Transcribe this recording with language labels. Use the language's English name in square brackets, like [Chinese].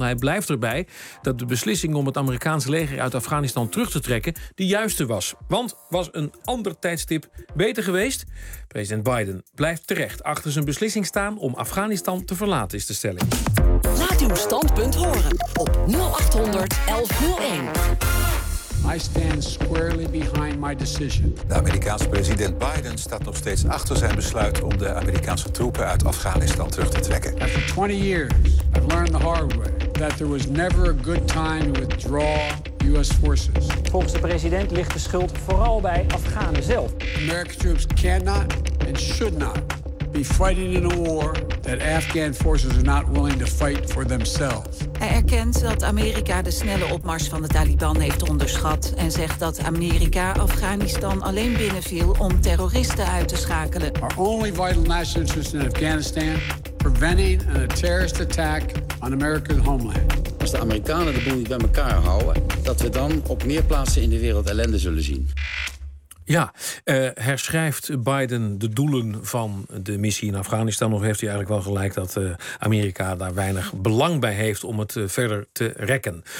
[Dutch] Hij blijft erbij dat de beslissing om het Amerikaanse leger uit Afghanistan terug te trekken de juiste was. Want was een ander tijdstip beter geweest? President Biden blijft terecht achter zijn beslissing staan om Afghanistan te verlaten, is de stelling. Laat uw standpunt horen op 0800 1101. [English] I stand squarely behind my decision. [Dutch] De Amerikaanse president Biden staat nog steeds achter zijn besluit om de Amerikaanse troepen uit Afghanistan terug te trekken. [English] After 20 years, I've learned the hard way that there was never a good time to withdraw U.S. forces. [Dutch] Volgens de president ligt de schuld vooral bij Afghanen zelf. [English] American troops cannot and should not be fighting in a war that Afghan forces are not willing to fight for themselves. [Dutch] Hij erkent dat Amerika de snelle opmars van de Taliban heeft onderschat en zegt dat Amerika Afghanistan alleen binnenviel om terroristen uit te schakelen. [English] Our only vital national interest in Afghanistan, preventing a terrorist attack on American homeland. [Dutch] Als de Amerikanen de boel niet bij elkaar houden, dat we dan op meer plaatsen in de wereld ellende zullen zien. Ja, herschrijft Biden de doelen van de missie in Afghanistan? Of heeft hij eigenlijk wel gelijk dat Amerika daar weinig belang bij heeft om het verder te rekken?